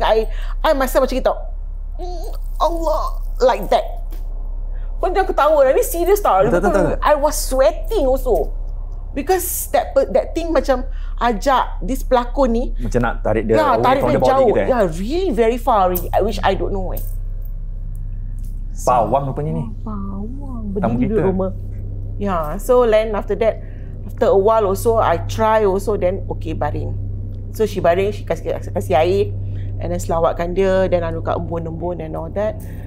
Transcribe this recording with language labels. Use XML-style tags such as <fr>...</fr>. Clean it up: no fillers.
<en>I myself</en> <ms>macam gitu.</ms> <en>Allah, like that.</en> <ms>Kau jangan ketawa dah, ni serius tau.</ms> <en>I was sweating also. Because that thing</en> <ms>macam ajak</ms> <en>this</en> <ms>pelakon ni macam nak tarik dia tarik</ms> <en>from</en> <ms>dia</ms> <en>the body</en> <ms>jauh. gitu.</ms> <en>Really very far already. Which I don't know.</en> <ms>Pawang rupanya ni. Pawang berdiri di rumah.</ms> <en>So then after that, after a while also, I try also, then okay,</en> <ms>baring.</ms> <en>So she</en> <ms>baring,</ms> <en>she</en> <ms>kasih air</ms> <en>and then</en> <ms>selawatkan dia,</ms> <en>then</en> <ms>anukan embun-embun</ms> <en>and all that.</en>